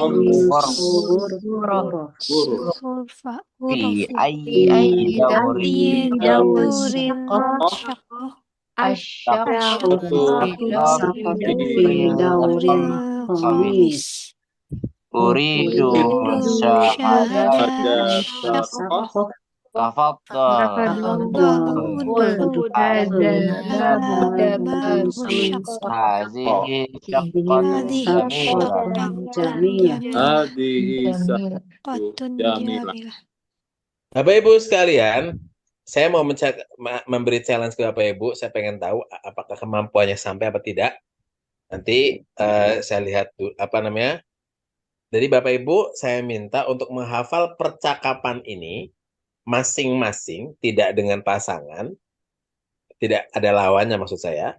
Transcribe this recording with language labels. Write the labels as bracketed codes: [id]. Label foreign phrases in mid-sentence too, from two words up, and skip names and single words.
[ar] Ghurfa fi ghurafin ayyi أي دور شقة syaqqatu fil Khamis. أريد مشاهدة ada syaqqah syaqqah تفضل هذه شقة جميلة. هذه شقة جميلة. [id] Bapak Ibu sekalian, saya mau memberi challenge ke Bapak Ibu. Saya pengen tahu apakah kemampuannya sampai apa tidak. Nanti saya lihat Jadi Bapak Ibu, saya minta untuk menghafal percakapan ini masing-masing, tidak dengan pasangan, tidak ada lawannya maksud saya.